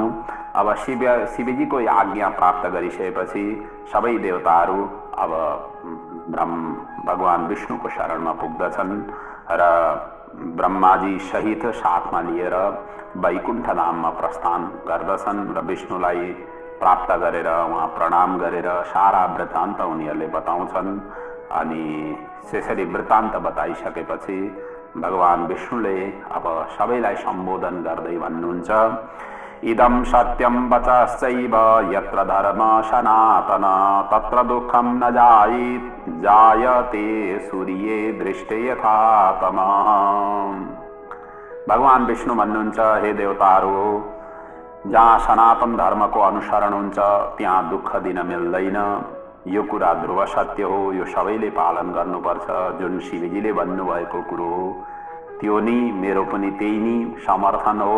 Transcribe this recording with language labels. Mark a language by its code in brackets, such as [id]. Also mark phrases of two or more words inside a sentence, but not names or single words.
[ne] अब शिवजीको आज्ञा प्राप्त गरिसकेपछि सबै देवताहरू अब भगवान विष्णुको शरणमा पुग्दछन् र ब्रह्माजी सहित साथमा लिएर वैकुण्ठ धाममा प्रस्थान गर्दछन् र विष्णुलाई प्राप्त गरेर उहाँ प्रणाम गरेर सारा वृत्तान्त उनीहरूले बताउँछन्। अनि त्यसरी वृत्तान्त बताइसकेपछि भगवान विष्णुले अब सबैलाई सम्बोधन गर्दै भन्नुहुन्छ, [sa] इदं सत्यं वचश्चैव यत्र धर्म सनातन तत्र दुःखं न जायते सूर्ये दृष्टे यथा तमः। [ne] भगवान विष्णु भन्नुहुन्छ, हे देवताहरू, जहाँ सनातन धर्मको अनुसरण हुन्छ त्यहाँ दुःख दिन मिल्दैन। यो कुरा ध्रुव सत्य हो, यो सबैले पालन गर्नुपर्छ। जुन शिवजीले भन्नुभएको कुरो हो त्यो नि मेरो पनि त्यही नि समर्थन हो।